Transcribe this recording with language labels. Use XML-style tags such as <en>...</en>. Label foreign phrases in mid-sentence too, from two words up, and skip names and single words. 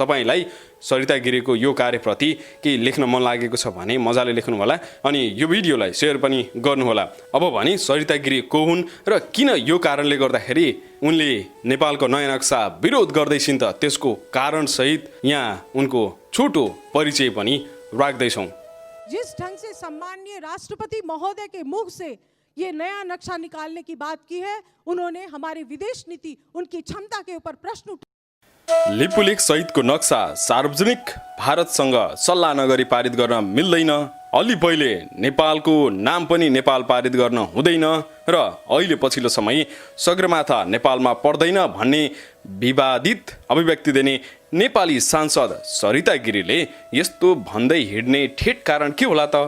<ne>तपाईलाई सरिता गिरीको यो कार्यप्रति केही लेख्न मन लागेको छ भने मजाले लेख्नु होला अनि यो भिडियोलाई सेयर पनि गर्नुहोला। अब भने सरिता गिरी को हुन् र किन यो कारणले गर्दाखेरि उनले नेपालको नयाँ नक्सा विरोध गर्दैछिन् त त्यसको कारण सहित यहाँ उनको छोटो परिचय पनि राख्दैछौँ।</ne> <hi>जिस ढंग से सम्माननीय राष्ट्रपति महोदय के मुख से ये नया नक्शा निकालने की बात की है, उन्होंने हमारी विदेश नीति, उनकी क्षमता के ऊपर प्रश्न</hi> <ne>लिपुलेक सहितको नक्सा सार्वजनिक भारतसँग सल्लाह नगरी पारित गर्न मिल्दैन। अलि पहिले नेपालको नाम पनि नेपाल पारित गर्न हुँदैन र अहिले पछिल्लो समय सगरमाथा नेपालमा पर्दैन भन्ने विवादित अभिव्यक्ति दिने नेपाली सांसद सरिता गिरीले यस्तो भन्दै हिँड्ने ठेट कारण के होला त?</ne>